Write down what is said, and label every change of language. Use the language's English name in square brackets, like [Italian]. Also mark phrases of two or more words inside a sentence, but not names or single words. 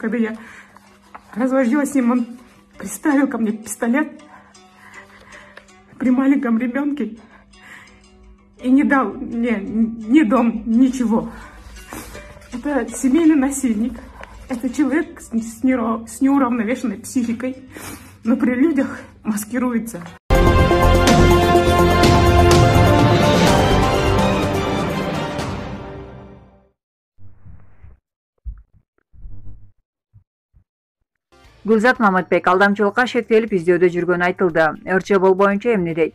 [Russian] Когда я разводилась с ним, он приставил ко мне пистолет при маленьком ребенке и не дал мне ни дом, ничего. Это семейный насильник, это человек с неуравновешенной психикой, но при людях маскируется. [Kyrgyz] Гүлзат Мамытбек алдамчылыкка шектелип издөөдө жүргөнү айтылды. РЧ боюнча эмне дейт?